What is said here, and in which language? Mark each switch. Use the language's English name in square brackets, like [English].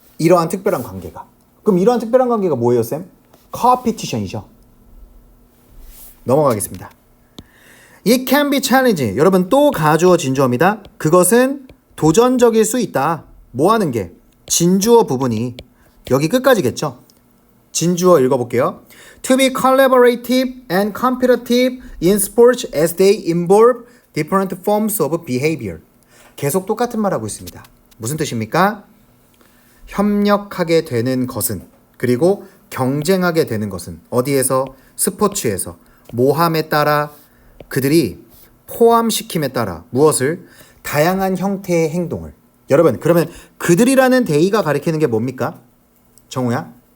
[Korean] 이러한 특별한 관계가. 그럼 이러한 특별한 관계가 뭐예요, 쌤? competition이죠. 넘어가겠습니다. [English] It can be challenging. [Korean] 여러분, 또 가주어 진주어입니다. 그것은 도전적일 수 있다. 뭐 하는 게? 진주어 부분이 여기 끝까지겠죠. 진주어 읽어볼게요. [English] To be collaborative and competitive in sports as they involve different forms of behavior. [Korean] 계속 똑같은 말 하고 있습니다. 무슨 뜻입니까? 협력하게 되는 것은, 그리고 경쟁하게 되는 것은 어디에서? 스포츠에서. 모함에 따라, 그들이 포함시킴에 따라 무엇을? 다양한 형태의 행동을. 여러분, 그러면 그들이라는 대의가 가리키는 게 뭡니까? 정우야?